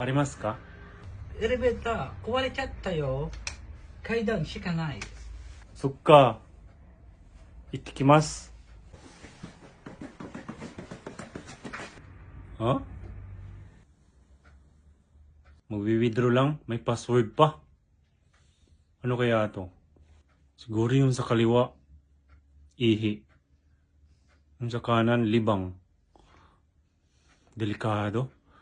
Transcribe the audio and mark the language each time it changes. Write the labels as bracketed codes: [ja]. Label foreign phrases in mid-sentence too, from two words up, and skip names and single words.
[ja] ありますか？エレベーター壊れちゃったよ。階段しかない。そっか。行ってきます。Ha? [tl] Magwi-withdraw lang? May password pa? Ano kaya to? Siguro yung sa kaliwa, ihi. Yung sa kanan, libang. Delikado.